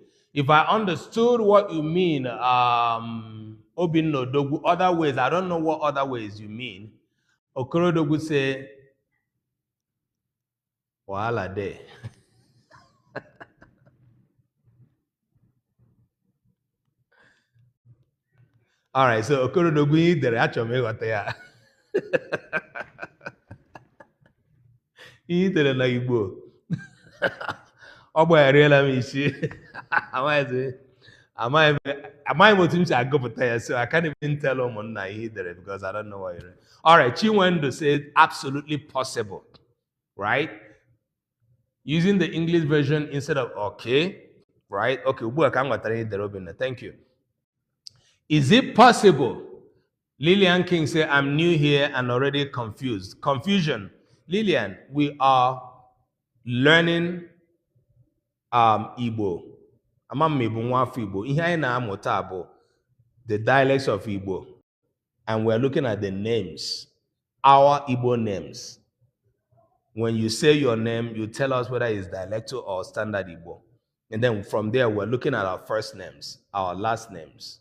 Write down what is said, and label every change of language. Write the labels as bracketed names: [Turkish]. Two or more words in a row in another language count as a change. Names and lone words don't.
[English] If I understood what you mean, Obinno, other ways, I don't know what other ways you mean. Okorodogu say, Wahala day. All right, so [Igbo] Okorodogu dere achọrọ m ịghọta ya. Ihe dere na Igbo. Ọ gbagharịala m isi. Amaghị m otu m si agụpụta ya, [English] so I can't even tell [Igbo] ụmụnna ihe dere [English] because I don't know what you read. All right, Chinwendu said absolutely possible, right? Using the English version instead of okay, right? [Igbo] Okay, ugbu a ka m ghọtara ihe dere Obinna. [English] Thank you. Is it possible Lillian King said, I'm new here and already confused. Confusion. Lillian, we are learning Igbo. [Igbo] Amam Igbo nwaafọ Igbo. Ihe anyị na-amụta bụ [English] the dialects of Igbo. And we're looking at the names, our Igbo names. When you say your name, you tell us whether it's dialectal or standard Igbo. And then from there, we're looking at our first names, our last names.